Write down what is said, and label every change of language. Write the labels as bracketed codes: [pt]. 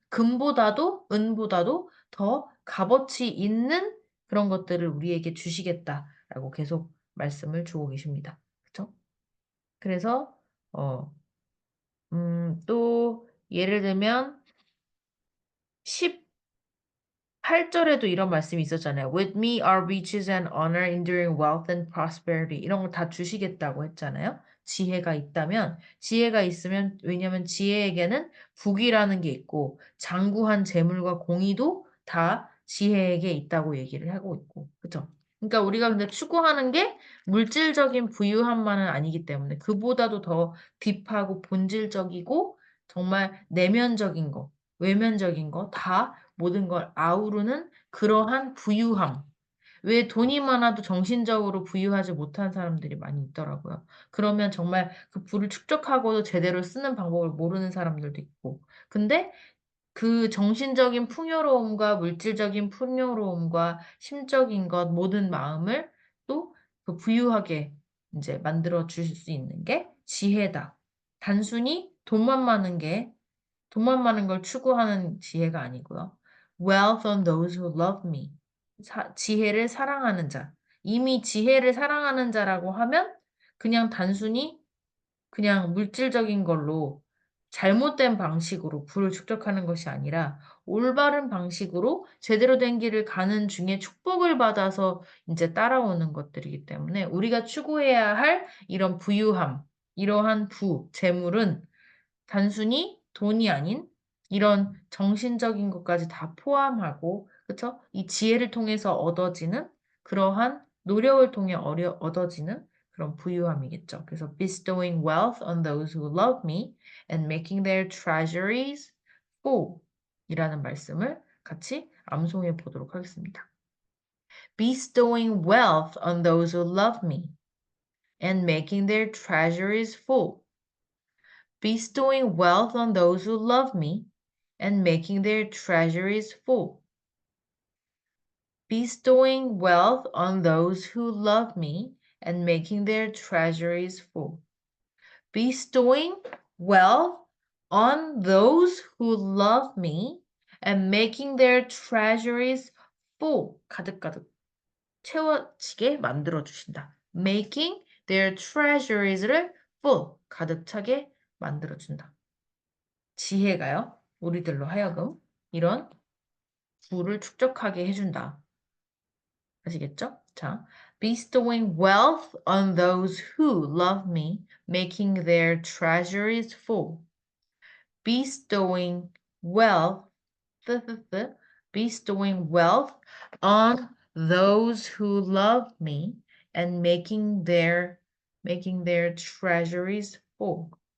[ko] 금보다도 은보다도 더 값어치 있는 그런 것들을 우리에게 주시겠다라고 계속 말씀을 주고 계십니다. 그렇죠? 그래서 또 예를 들면 18절에도 이런 말씀이 있었잖아요. [en] With me are riches and honor, enduring wealth and prosperity. [ko] 이런 걸 다 주시겠다고 했잖아요. 지혜가 있다면, 지혜가 있으면, 왜냐면 지혜에게는 북이라는 게 있고, 장구한 재물과 공의도 다 지혜에게 있다고 얘기를 하고 있고, 그쵸? 그러니까 우리가 근데 추구하는 게 물질적인 부유함만은 아니기 때문에 그보다도 더 딥하고 본질적이고 정말 내면적인 거, 외면적인 거 다 모든 걸 아우르는 그러한 부유함. 왜 돈이 많아도 정신적으로 부유하지 못한 사람들이 많이 있더라고요. 그러면 정말 그 부를 축적하고도 제대로 쓰는 방법을 모르는 사람들도 있고. 근데 그 정신적인 풍요로움과 물질적인 풍요로움과 심적인 것, 모든 마음을 또 그 부유하게 이제 만들어 주실 수 있는 게 지혜다. 단순히 돈만 많은 걸 추구하는 지혜가 아니고요. [en] Wealth on those who love me. [ko] 지혜를 사랑하는 자. 이미 지혜를 사랑하는 자라고 하면 그냥 단순히 그냥 물질적인 걸로 잘못된 방식으로 부를 축적하는 것이 아니라 올바른 방식으로 제대로 된 길을 가는 중에 축복을 받아서 이제 따라오는 것들이기 때문에 우리가 추구해야 할 이런 부유함, 이러한 재물은 단순히 돈이 아닌 이런 정신적인 것까지 다 포함하고, 그쵸? 이 지혜를 통해서 얻어지는 그러한 노력을 통해 얻어지는 그런 부유함이겠죠. 그래서 [en] bestowing wealth on those who love me and making their treasuries full [ko] 이라는 말씀을 같이 암송해 보도록 하겠습니다. [en] bestowing wealth on those who love me and making their treasuries full. bestowing wealth on those who love me and making their treasuries full. Bestowing wealth on those who love me and making their treasuries full. Bestowing wealth on those who love me and making their treasuries full. [ko] 가득가득 채워지게 만들어 주신다. [en] Making their treasuries를 full. [ko] 가득 차게 만들어 준다. 지혜가요, 우리들로 하여금 이런 부를 축적하게 해준다. 아시겠죠? [en] 자, bestowing wealth on those who love me, making their treasuries full. bestowing wealth, bestowing wealth on those who love me and making their treasuries full.